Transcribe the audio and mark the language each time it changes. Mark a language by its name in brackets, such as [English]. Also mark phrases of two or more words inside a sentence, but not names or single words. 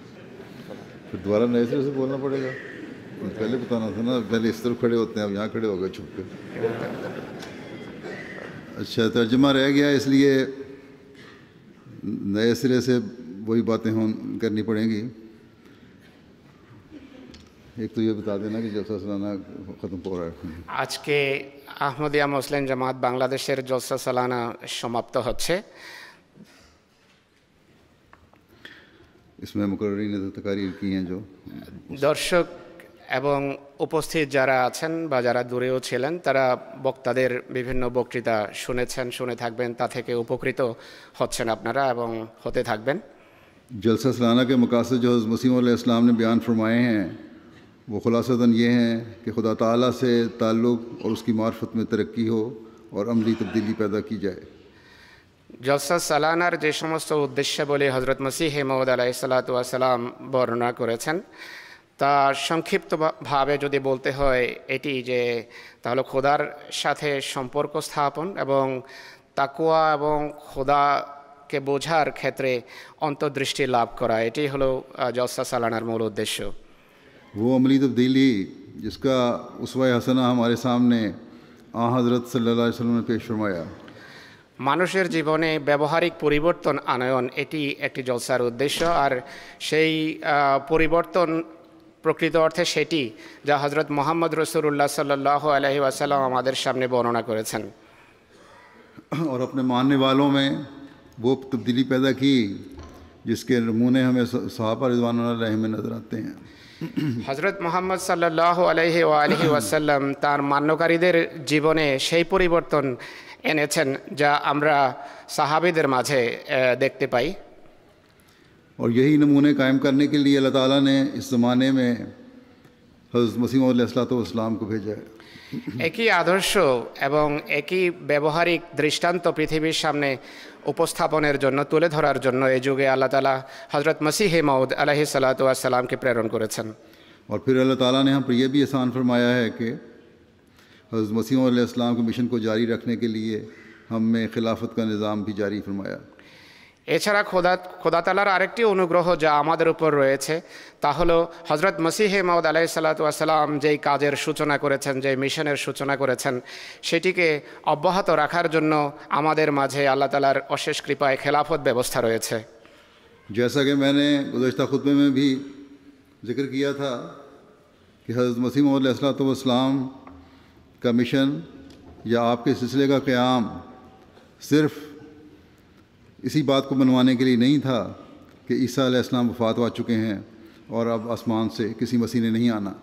[Urdu] پھر دوبارہ نئے سرے سے بولنا پڑے گا. پہلے بتانا تھا نا، پہلے اس طرف کھڑے ہوتے ہیں، اب یہاں کھڑے ہو گئے چھپ کے. اچھا ترجمہ رہ گیا، اس لیے نئے سرے سے وہی باتیں کرنی پڑیں گی. ایک تو یہ بتا دینا کہ جلسہ سالانہ ختم ہو رہا ہے. [Bangla] আজকে আহমদিয়া মুসলিম জামাত বাংলাদেশের জলসা সালানা সমাপ্ত হচ্ছে. [Urdu] اس میں مقررین نے تقاریر کی ہیں جو [Bangla] দর্শক এবং উপস্থিত যারা আছেন বা যারা দূরেও ছিলেন তারা বক্তাদের বিভিন্ন বক্তৃতা শুনেছেন, শুনে থাকবেন, তা থেকে উপকৃত হচ্ছেন আপনারা এবং হতে থাকবেন. [Urdu] جلسہ سالانہ کے مقاصد جو حضرت مسیح [Arabic] علیہ السلام [Urdu] نے بیان فرمائے ہیں وہ خلاصتاً یہ ہیں کہ خدا تعالیٰ سے تعلق اور اس کی معرفت میں ترقی ہو اور عملی تبدیلی پیدا کی جائے. [Bangla] জলসা সালানার যে সমস্ত উদ্দেশ্যাবলী হজরত মসিহ মউদ [Arabic] عليه الصلاة والسلام [Bangla] বর্ণনা করেছেন তা সংক্ষিপ্তভাবে যদি বলতে হয় এটি যে তাহলে খোদার সাথে সম্পর্ক স্থাপন এবং তাকওয়া এবং খোদাকে বোঝার ক্ষেত্রে অন্তর্দৃষ্টি লাভ করা, এটি হলো জলসা সালানার মূল উদ্দেশ্য. [Urdu] وہ عملی تبدیلی جس کا اسوہ حسنہ ہمارے سامنے حضرت [Arabic] صلی اللہ علیہ وسلم [Urdu] نے پیش فرمایا. [Bangla] মানুষের জীবনে ব্যবহারিক পরিবর্তন আনয়ন এটি একটি জলসার উদ্দেশ্য, আর সেই পরিবর্তন প্রকৃত অর্থে সেটি যা হযরত মুহাম্মদ রাসূলুল্লাহ [Arabic] صلى الله عليه وسلم [Bangla] আমাদের সামনে বর্ণনা করেছেন. [Urdu] اور اپنے ماننے والوں میں وہ تبدیلی پیدا کی جس کے نمونے ہمیں صحابہ [Arabic] رضوان اللہ علیہم [Urdu] میں نظر آتے ہیں. [Bangla] হযরত মুহাম্মদ [Arabic] صلى الله عليه وآله وسلم [Bangla] তার মান্যকারীদের জীবনে সেই পরিবর্তন এনেছেন যা আমরা সাহাবীদের মাঝে দেখতে পাই. [Urdu] اور یہی نمونے قائم کرنے کے لیے اللہ تعالیٰ نے اس زمانے میں حضرت مسیح [Arabic] علیہ السلام [Urdu] کو بھیجا ہے. [Bangla] একই আদর্শ এবং একই ব্যবহারিক দৃষ্টান্ত পৃথিবীর সামনে উপস্থাপনের জন্য, তুলে ধরার জন্য এই যুগে আল্লাহ তাআলা হযরত মসিহ মাউদ [Arabic] عليه الصلاة والسلام [Bangla] প্রেরণ করেছেন. [Urdu] اور پھر اللہ تعالیٰ نے ہم پر یہ بھی احسان فرمایا ہے کہ حضرت مسیح [Arabic] علیہ السلام [Urdu] کے مشن کو جاری رکھنے کے لیے ہم میں خلافت کا نظام بھی جاری فرمایا۔ [Bangla] এছাড়া খোদা তাআলার আরেকটি অনুগ্রহ যা আমাদের উপর রয়েছে তা হলো হযরত মসিহে মাউদ [Arabic] عليه الصلاة والسلام [Bangla] যেই কাজের সূচনা করেছেন, যেই মিশনের সূচনা করেছেন, সেটিকে অব্যাহত রাখার জন্য আমাদের মাঝে আল্লাহ তাআলার অশেষ কৃপায় খেলাফত ব্যবস্থা রয়েছে। [Urdu] جیسا کہ میں نے گزشتہ خطبے میں بھی ذکر کیا تھا کہ حضرت مسیح موعود [Arabic] علیہ السلام [Urdu] کا مشن یا آپ کے سلسلے کا قیام صرف اسی بات کو منوانے کے لیے نہیں تھا کہ عیسیٰ [Arabic] علیہ السلام [Urdu] وفات پا چکے ہیں اور اب آسمان سے کسی مسیح نے نہیں آنا۔